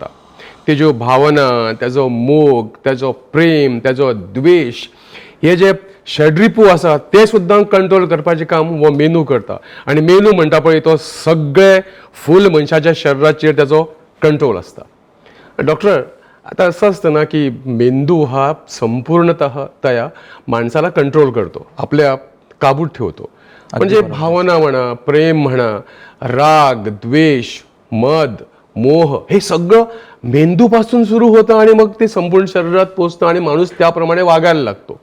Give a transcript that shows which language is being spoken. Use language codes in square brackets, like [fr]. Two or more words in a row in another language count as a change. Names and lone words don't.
[kok] तेज्यो भावना, तेजो मोग, तेजो प्रेम, तेजो द्वेष हे जे षड्रिपू आसा ते सुद्दां कंट्रोल करपाचें काम हो मेंदू करता. आनी मेंदू म्हणटा पळय तो सगळे फूल मनशाच्या शरीराचेर तेजो कंट्रोल आसता. डॉक्टर, [mr] आता असं असतं ना की मेंदू हा संपूर्णतः माणसाला कंट्रोल करतो, आपल्या काबूत ठेवतो. म्हणजे भावना म्हणा, प्रेम म्हणा, राग, द्वेष, मद, मोह हे सगळं मेंदूपासून सुरू होतं आणि मग ते संपूर्ण शरीरात पोचतं आणि माणूस त्याप्रमाणे वागायला लागतो.